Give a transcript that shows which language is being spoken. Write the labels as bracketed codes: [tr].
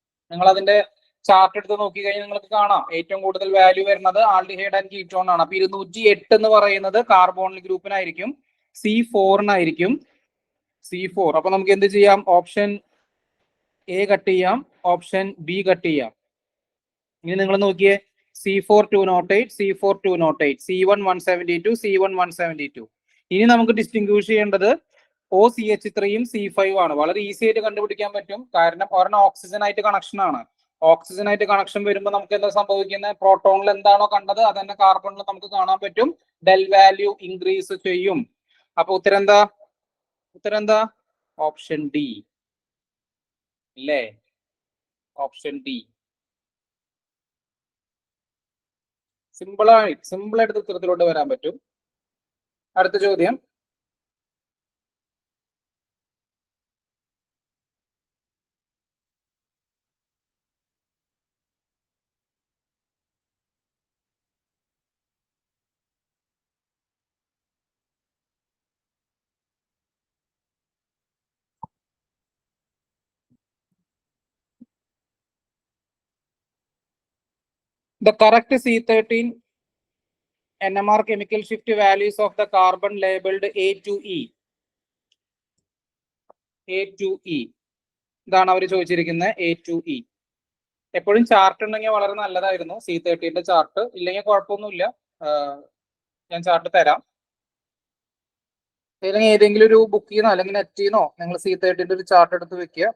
[ml] നിങ്ങൾ അതിന്റെ ചാർട്ട് എടുത്ത് നോക്കി കഴിഞ്ഞാൽ നിങ്ങൾക്ക് കാണാം ഏറ്റവും കൂടുതൽ വാല്യൂ വരുന്നത് ആൽഡിഹൈഡ് ആൻഡ് കീറ്റോൺ ആണ്. അപ്പൊ 208 എന്ന് പറയുന്നത് കാർബോണിൽ ഗ്രൂപ്പിനായിരിക്കും, C4നായിരിക്കും. C4. അപ്പൊ നമുക്ക് എന്ത് ചെയ്യാം? ഓപ്ഷൻ എ കട്ട് ചെയ്യാം, ഓപ്ഷൻ ബി കട്ട് ചെയ്യാം. ഇനി നിങ്ങൾ നോക്കിയേ, C4 208, C4 208, C1 172, C1 172. ഇനി നമുക്ക് ഡിസ്റ്റിങ്ക്വിഷ് ചെയ്യേണ്ടത് OCH3യും C5 ആണ്. വളരെ ഈസി ആയിട്ട് കണ്ടുപിടിക്കാൻ പറ്റും, കാരണം ഒരെണ്ണം ഓക്സിജൻ ആയിട്ട് കണക്ഷൻ ആണ്. ഓക്സിജൻ ആയിട്ട് കണക്ഷൻ വരുമ്പോൾ നമുക്ക് എന്താ സംഭവിക്കുന്നത്? പ്രോട്ടോണിൽ എന്താണോ കണ്ടത് അത് തന്നെ കാർബണിൽ നമുക്ക് കാണാൻ പറ്റും. ഡെൽ വാല്യൂ ഇൻക്രീസ് ചെയ്യും. അപ്പൊ ഉത്തരം എന്താ? ഓപ്ഷൻ ഡി അല്ലേ? Option D. സിമ്പിൾ ആയിട്ട് ഉത്തരത്തിലോട്ട് വരാൻ പറ്റും. അടുത്ത ചോദ്യം, [en] the correct C13 NMR chemical shift values of the carbon labeled A to E. [ml] ഇതാണ് അവർ ചോദിച്ചിരിക്കുന്നത്, A to E. എപ്പോഴും ചാർട്ട് ഉണ്ടെങ്കിൽ വളരെ നല്ലതായിരുന്നു. C13ന്റെ ചാർട്ട് ഇല്ലെങ്കിൽ കുഴപ്പമൊന്നുമില്ല, ഞാൻ ചാർട്ട് തരാം. അല്ലെങ്കിൽ ഏതെങ്കിലും ഒരു ബുക്കിൽ നിന്നോ അല്ലെങ്കിൽ നെറ്റിൽ നിന്നോ നിങ്ങൾ C13ന്റെ ഒരു ചാർട്ട് എടുത്ത് വെക്കുക.